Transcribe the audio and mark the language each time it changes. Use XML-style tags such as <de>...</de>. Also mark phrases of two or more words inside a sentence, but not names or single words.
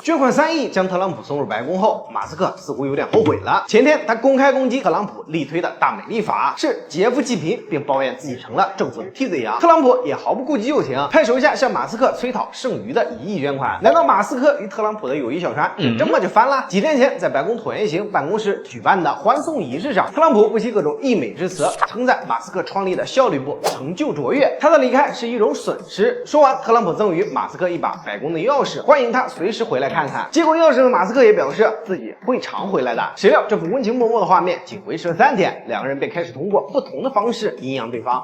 <zh>捐款3億将特朗普送入白宫后，马斯克似乎有点后悔了。前天他公开攻击特朗普力推的大美丽法是劫富济贫，并抱怨自己成了政府的替罪羊。特朗普也毫不顾及旧情，派手下向马斯克催讨剩余的1亿捐款。难道馬斯克与特朗普的友谊小船这么就翻了？几天前在白宫椭圆形办公室舉辦的歡送儀式上，特朗普不惜各種溢美之詞，稱讚馬斯克創立的效率部成就卓越，他的離開是一種損失。說完，特朗普贈予馬斯克一把白宮的鑰匙，歡迎他隨時回來看看。接過鑰匙的馬斯克也表示自己會常回來的。誰料這幅溫情脈脈的畫面僅維持了3天，兩個人便開始通過不同的方式陰陽對方。</zh>